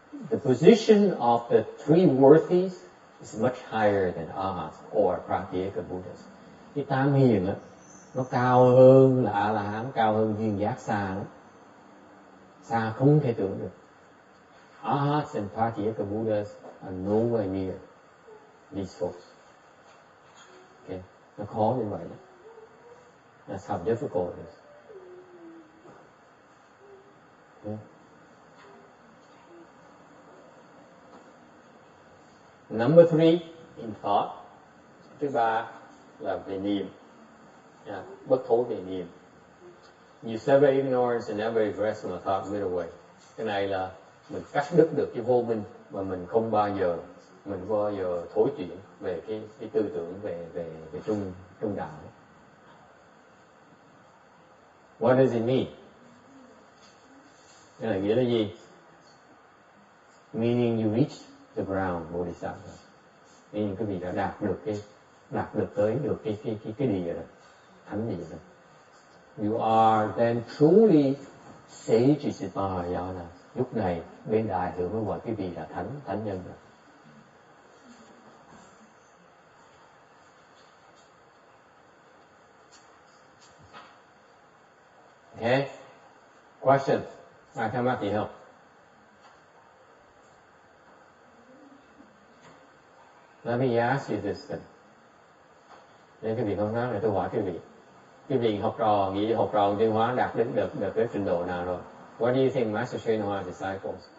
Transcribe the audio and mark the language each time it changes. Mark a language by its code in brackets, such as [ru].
[en] The position of the three worthies is much higher than Arhats or Pratyeka Buddhas. [vi] Cái tam hiền á, nó cao hơn là A La Hán, cao hơn duyên giác xa lắm. Xa không thể tưởng được. [en] Arhats and Pratyeka Buddhas are nowhere near these folks. [vi] Okay, nó khó như vậy. [en] That's how difficult it is. Okay. Number three, in thought. [vi] Thứ ba là về niệm. Bất thối về niệm. [en] You sever ignorance and never regress from a thought middle way. [vi] Cái này là mình cắt đứt được cái vô minh mà mình không bao giờ thối chuyển về cái tư tưởng về trung đạo. [en] What does it mean? [vi] Cái này nghĩa là gì? [en] Meaning you reach the ground bodhisattva. [vi] Meaning cái vị đã đạt được tới được cái địa rồi, thánh địa rồi. [en] You are then truly sages in Mahayana. [vi] Lúc này bên đại thượng mới gọi cái vị là thánh nhân rồi. [en] Okay. Question. [vi] Ai thắc mắc gì không? [en] Let me ask you this then. [vi] Nên cái vị không nói này tôi hỏi cái vị học trò nghĩ học trò tiến hóa đạt đến được cái trình độ nào rồi? [en] What do you think Master Sri Noah's disciples?